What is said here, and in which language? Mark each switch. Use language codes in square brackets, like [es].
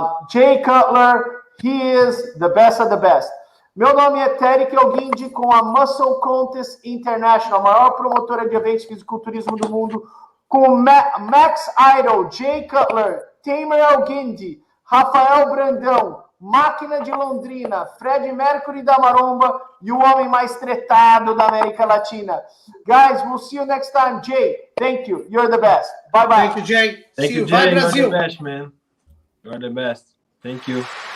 [en] Jay Cutler, he is the best of the best. [pt] Meu nome é Terry Kelguindi com a Musclecontest International, a maior promotora de eventos de fisiculturismo do mundo, com o Max Idol, Jay Cutler, Tamer Elguindi, Rafael Brandão, Máquina de Londrina, Fred Mercury da Maromba e o homem mais tretado da América Latina. [en] Guys, we'll see you next time. Jay, thank you. You're the best. Bye-bye. Thank you, Jay. Thank See you, you. Jay. Bye, Brazil. You're the best, man. You're the best. Thank you.